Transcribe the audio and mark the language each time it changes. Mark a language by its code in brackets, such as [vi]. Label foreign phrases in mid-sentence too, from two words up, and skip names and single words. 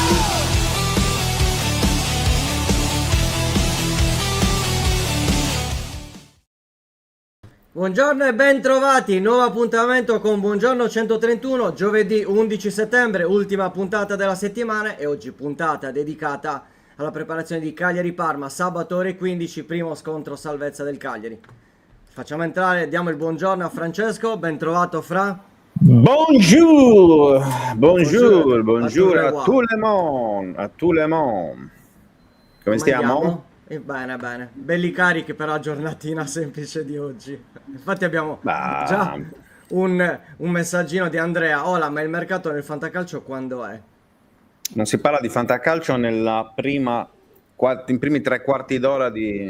[it] Buongiorno e ben trovati, nuovo appuntamento con Buongiorno 131, giovedì 11 settembre, ultima puntata della settimana e oggi puntata dedicata alla preparazione di Cagliari-Parma, sabato ore 15, primo scontro salvezza del Cagliari. Facciamo entrare, diamo il buongiorno a Francesco, ben trovato Fra. [fr] Bonjour, bonjour, Bonjour, bonjour à a tous tout le monde, a tout le monde. [it] Come stiamo? andiamo? Bene, bene, belli carichi per la giornatina semplice di oggi. Infatti abbiamo già Bah, un messaggino di Andrea. Hola, ma il mercato nel fantacalcio quando è? non si parla di fantacalcio in primi 3 quarti d'ora di